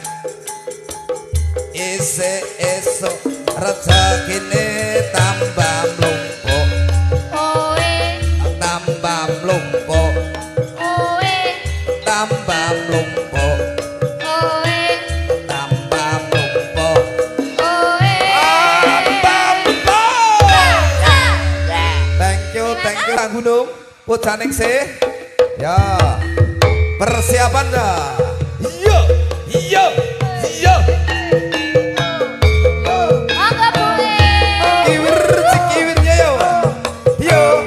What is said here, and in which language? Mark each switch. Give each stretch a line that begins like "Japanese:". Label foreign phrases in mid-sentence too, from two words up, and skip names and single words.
Javanese: Isih esuk rezekine tambah mlumpuk. Oe, Tambah mlumpuk. oe, Tambah mlumpuk. oe, Tambah mlumpuk. oe.
English: Thank you Kang Gunung.
Javanese: Pujaning sih. Ya. Persiapan dah. Iya, iya, iya. Monggo Bu E. Kiwir, cikiwirnya yo. Yo.